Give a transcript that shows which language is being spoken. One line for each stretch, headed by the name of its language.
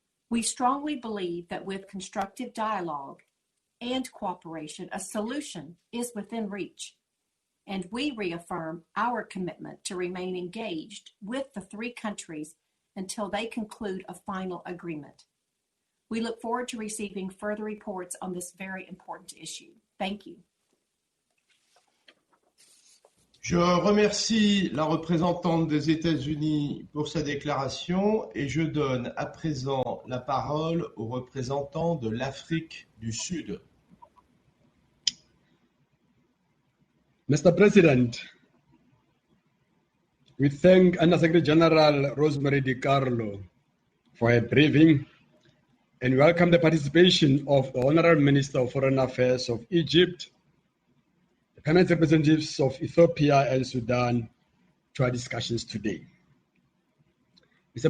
English: We strongly believe that with constructive dialogue and cooperation, a solution is within reach, and we reaffirm our commitment to remain engaged with the three countries until they conclude a final agreement. We look forward to receiving further reports on this very important issue. Thank you.
French: Je remercie la représentante des États-Unis pour sa déclaration et je donne à présent la parole au représentant de l'Afrique du Sud.
English: Mr. President, we thank Under-Secretary General Rosemary DiCarlo for her briefing and welcome the participation of the Honorable Minister of Foreign Affairs of Egypt, the permanent representatives of Ethiopia and Sudan to our discussions today. Mr.